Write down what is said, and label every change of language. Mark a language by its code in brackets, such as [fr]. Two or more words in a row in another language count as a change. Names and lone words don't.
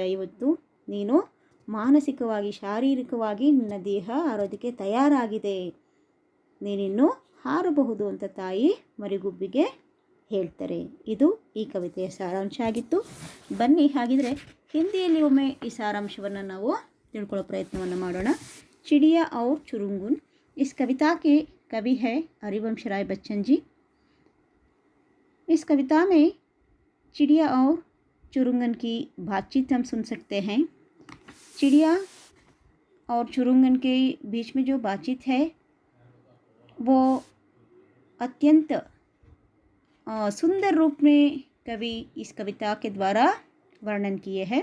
[kn] ಇವತ್ತು ನೀನು ಮಾನಸಿಕವಾಗಿ ಶಾರೀರಿಕವಾಗಿ ನಿನ್ನ ದೇಹ ಹಾರೋದಕ್ಕೆ ತಯಾರಾಗಿದೆ, ನೀನಿನ್ನು ಹಾರಬಹುದು ಅಂತ ತಾಯಿ ಮರಿಗುಬ್ಬಿಗೆ ಹೇಳ್ತಾರೆ. ಇದು ಈ ಕವಿತೆಯ ಸಾರಾಂಶ ಆಗಿತ್ತು. ಬನ್ನಿ ಹಾಗಿದ್ರೆ ಹಿಂದಿಯಲ್ಲಿ ಒಮ್ಮೆ ಈ ಸಾರಾಂಶವನ್ನು ನಾವು ತಿಳ್ಕೊಳ್ಳೋ ಪ್ರಯತ್ನವನ್ನು ಮಾಡೋಣ. [hi] ಚಿಡಿಯಾ ಔರ್ ಚುರುಂಗುನ್. इस कविता के कवि है हरिवंश राय बच्चन जी. इस कविता में चिड़िया और चुरुंगन की बातचीत हम सुन सकते हैं. चिड़िया और चुरुंगन के बीच में जो बातचीत है वो अत्यंत सुंदर रूप में कवि इस कविता के द्वारा वर्णन किए हैं.